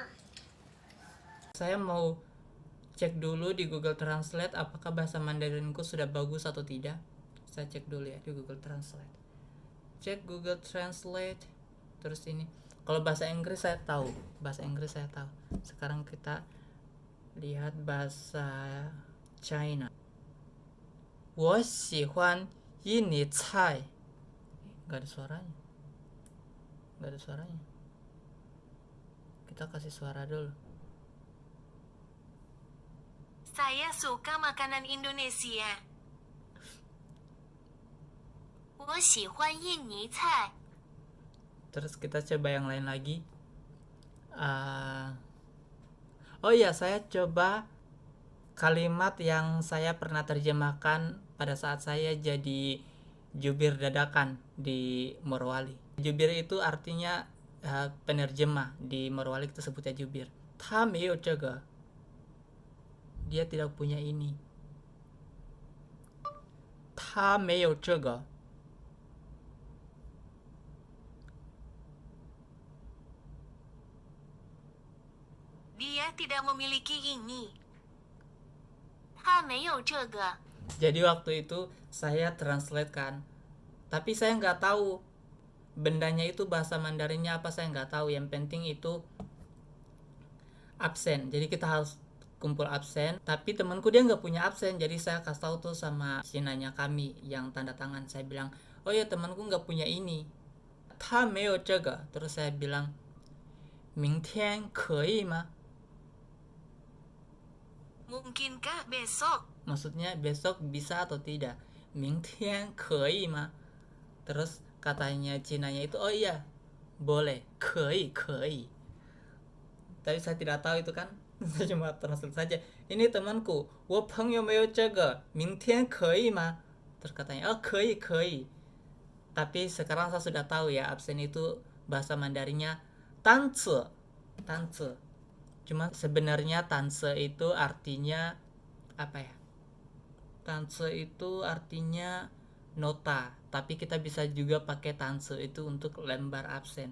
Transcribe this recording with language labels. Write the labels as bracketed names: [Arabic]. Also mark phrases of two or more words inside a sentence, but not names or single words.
[Indonesian] Saya mau cek dulu di Google Translate apakah bahasa Mandarinku sudah bagus atau tidak. Saya cek dulu ya di Google Translate. Cek Google Translate. Terus ini, kalau bahasa Inggris saya tahu. Sekarang kita lihat bahasa China. [Chinese] 我喜欢印尼菜. [Indonesian] Gak ada suaranya. Kita kasih suara dulu. Saya suka makanan Indonesia. [Chinese] 我喜欢印尼菜. [Indonesian] Terus kita coba yang lain lagi. Oh iya, saya coba kalimat yang saya pernah terjemahkan pada saat saya jadi jubir dadakan di Morowali. Jubir itu artinya penerjemah. Di Morowali kita sebutnya jubir. [Chinese] 他没有这个. [Indonesian] Dia tidak punya ini. [Chinese] 他没有这个. [Indonesian] Dia tidak memiliki ini. [Chinese] 他没有这个. [Indonesian] Jadi waktu itu saya translate kan, tapi saya nggak tahu bendanya itu bahasa Mandarinnya apa, saya nggak tahu. Yang penting itu absen, jadi kita harus kumpul absen. Tapi temanku dia nggak punya absen, jadi saya kasih tahu tuh sama sinanya kami yang tanda tangan. Saya bilang, oh ya temanku nggak punya ini. [Chinese] 他没有这个. [Indonesian] Terus saya bilang, [Chinese] 明天可以吗? [Indonesian] Mungkinkah besok? Maksudnya besok bisa atau tidak. [Chinese] 明天可以吗? [Indonesian] Terus katanya Cinanya itu, oh iya boleh, [Chinese] 可以. [Indonesian] Tapi saya tidak tahu itu kan. Saya cuma translate saja. Ini temanku, [Chinese] 我朋友没有这个，明天可以吗? [Indonesian] Terus katanya, [Chinese] oh 可以. [Indonesian] Tapi sekarang saya sudah tahu ya, absen itu bahasa Mandarinnya 单词. Cuma sebenarnya 单词 itu artinya apa ya? 单词 itu artinya nota, tapi kita bisa juga pakai 单词 itu untuk lembar absen.